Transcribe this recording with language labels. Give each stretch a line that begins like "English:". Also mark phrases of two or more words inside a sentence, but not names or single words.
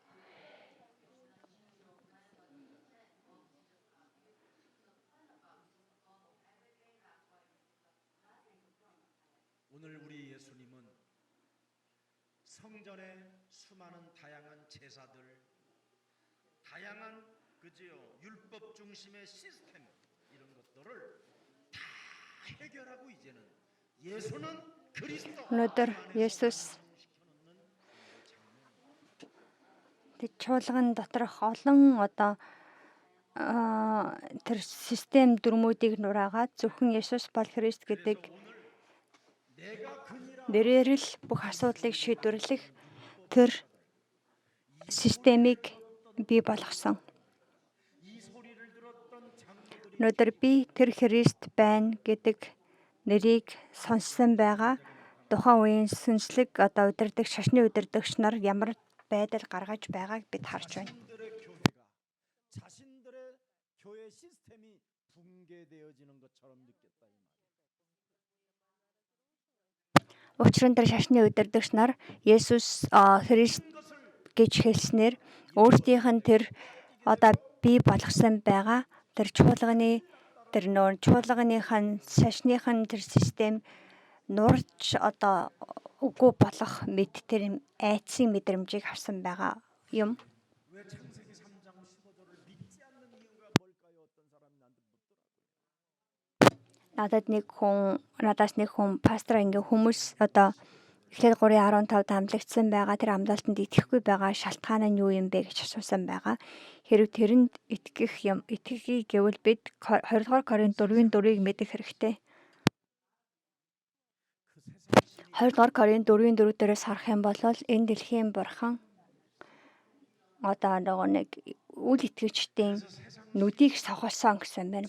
Korean: 오늘 우리 예수님은 성전의 수많은 다양한 제사들, 다양한 그지요 율법 중심의 시스템 이런 것들을 다 해결하고 이제는 예수는 그리스도
Mongolian: Өнөөдөр Есүс чуулган доторх олон тэр систем дүрмүүдийг нураагаад зөвхөн Есүс бол Христ гэдэг нэрээр л бүх асуудлыг шийдвэрлэх тэр системийг бий болгосон. Өнөөдөр би тэр Христ байна гэдэг нэрийг сонссон байгаа. Тухайн үеийн сүнслэг удирдаг шашны удирдагч нар ямар байдал гаргаж байгааг бид харж байна.
Korean: 자신들의 교회 시스템이 붕괴되어지는 것처럼 느꼈다 이 말이에요.
Mongolian: Учир нь тэр шашны удирдагч нар Есүс Христ гэж хэлснээр өөрсдийнх нь тэр бий болгосон байгаа тэр чуулганы шашныхан тэр систем нурж үгүй болох мэд тэр айцын мэдрэмжийг авсан байгаа юм.
Korean: 왜 창세기 3장 15절을 믿지 않는 이유가 뭘까요? 어떤 사람이 나한테 묻더라고요.
Mongolian: Надаас нэг хүн пастор ингээ хүмүүс Эхлэл 3:15 амлагдсан байгаа тэр амлалтанд итгэхгүй байгаа шалтгаан нь юу юм бэ гэж асуусан байгаа. Хэрв тэрэнд итгэхий гэвэл бид 2 дугаар Коринт 4:4-ийг мэдэх хэрэгтэй. 2 дугаар Коринт 4:4 дээрээс харах юм бол энэ дэлхийн бурхан нэг үл итгэгчдийн нүдийг сохолсон гэсэн байна.